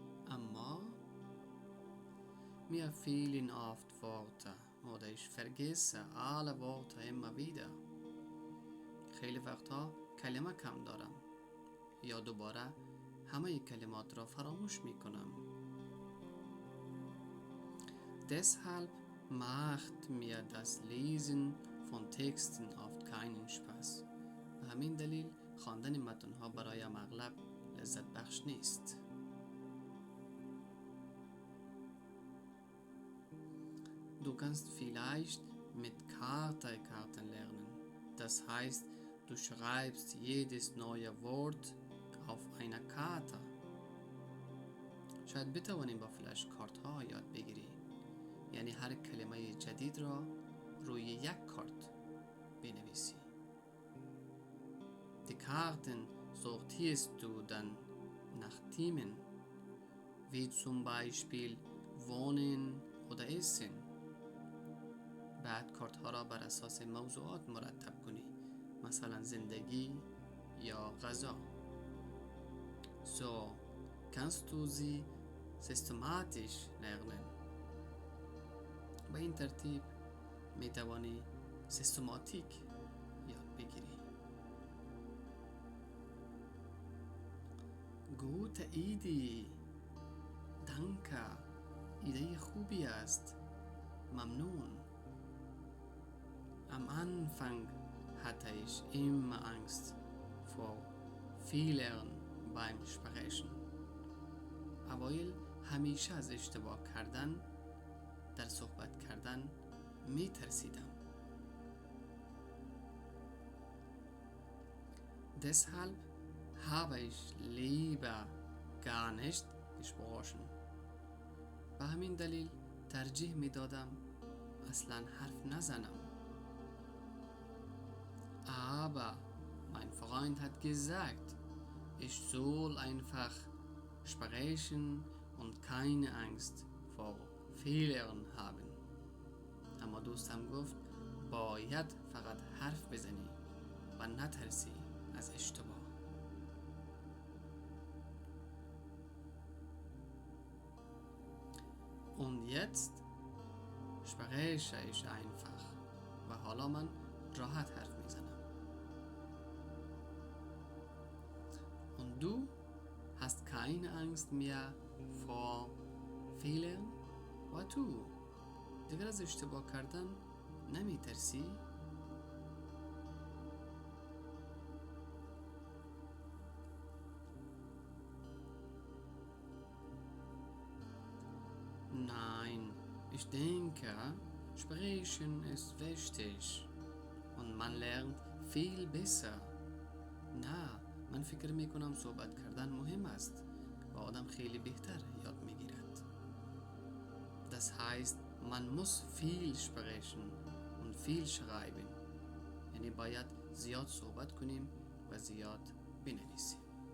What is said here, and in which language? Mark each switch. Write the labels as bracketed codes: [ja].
[fa] اما [de] mir fehlen oft Worte oder ich vergesse alle Worte immer wieder. [fa] خیلی وقتها کلمه کم دارم یا دوباره همه کلمات را فراموش میکنم. [de] Deshalb macht mir das Lesen von Texten oft keinen Spaß. [fa] به همین دلیل خواندن متن‌ها برایم اغلب لذت بخش نیست. [de] Du kannst vielleicht mit Karteikarten lernen. Das heißt, du schreibst jedes neue Wort auf einer Karte. [fa] شاید بتوانیم با فلش کارت ها یاد بگیری. یعنی هر کلمه جدید را روی یک کارت بنویسی. [de] Die Karten sortierst du dann nach Themen, wie zum Beispiel Wohnen oder Essen. [fa] بعد کارت ها را بر اساس موضوعات مرتب کنی، مثلا زندگی یا غذا. [de] So kannst du sie systematisch lernen. [fa] با این ترتیب می توانی سیستماتیک یاد بگیری. [de] Gute Idee. Danke. [fa] ایده خوبی است. ممنون. [de] Am Anfang hatte ich immer Angst vor Fehlern beim Sprechen. [fa] اوایل همیشه از اشتباه کردن در صحبت کردن می ترسیدم. [de] Deshalb habe ich lieber gar nicht gesprochen. [fa] به همین دلیل ترجیح می دادم اصلا حرف نزنم. [de] Aber mein Freund hat gesagt, ich soll einfach sprechen und keine Angst vor Fehlern haben. [fa] اما دوستم گفت باید فقط حرف بزنی و نترسی از اشتباه. [de] Und jetzt spreche ich einfach. [fa] و حالا من راحت حرف میزنم. [de] Und du hast keine Angst mehr vor Fehlern? [fa] و تو دیگر از اشتباه کردن نمی ترسی؟ [de] Nein, ich denke, sprechen ist wichtig und man lernt viel besser. [fa] نه، من فکر میکنم صحبت کردن مهم است و آدم خیلی بهتر یاد میگیرد. [de] Das heißt, man muss viel sprechen und viel schreiben. [fa] یعنی باید زیاد صحبت کنیم و زیاد بنویسیم.